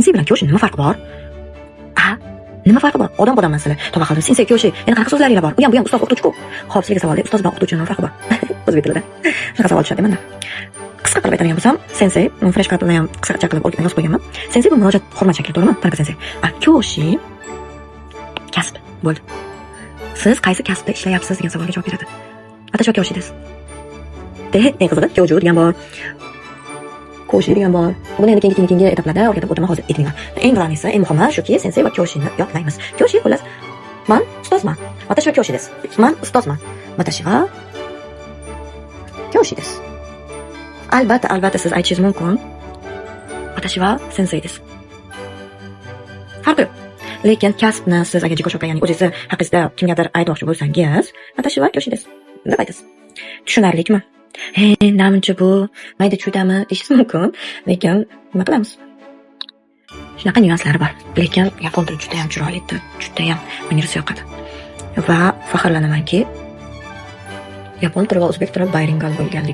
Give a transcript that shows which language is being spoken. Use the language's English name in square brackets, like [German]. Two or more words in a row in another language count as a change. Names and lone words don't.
[Uzbek] Sensei bilan Kyoshin nima farqi bor? Nima farqi bor? Odam masala. Tavba qildim. Sensei Kyoshi. Yana qanaqa so'zlaringiz bor? Bu ham ustoz o'qituvchi-ku. Xo'p, sizga savol. Ustoz bilan o'qituvchining nima farqi bor? O'zbek tilida. Shunaqa savol tushadi menda. Qisqa qilib aytadigan bo'lsam, sensei, flash kartda ham qisqacha qilib yozib qo'yganman. Sensei bu murojaat hurmat shakli, to'g'rimi? Tanaka sensei. Kyoshi kasb bo'ldi. Siz qaysi kasbda ishlayapsiz degan savolga javob beradi. [Japanese] あたし教師です. [Uzbek] Eng qizig'i Kyoju degan bor. Koshi degan bor. Buni endi keyingi etaplarda o'rgatib o'taman, hozir aytmayman. Eng birinchisi, eng muhimi shuki, sensei va Kyoshini yodlaymiz. Kyoshi xullas, man ustozman. [Japanese] 私は教師です. [Uzbek] Man ustozman. [Japanese] 私は教師です. [Uzbek] Albatta siz aytishingiz mumkin. [Japanese] 私は先生です. [Uzbek] Farqi yo'q. Lekin kasbni siz agar jikoshokka, ya'ni o'zingiz haqingizda kimgadir aytmoqchi bo'lsangiz, [Japanese] 私は教師です [Uzbek] deb aytasiz. Tushunarlikmi? Namuncha bu mayda chudami deyishingiz mumkin, lekin nima qilamiz? Shunaqa nyuanslari bor. Lekin yapon tili juda ham chiroyli til, juda ham menga yoqadi. Va faxrlanamanki, yapon tili va o'zbek tili bilingual bo'lganligi.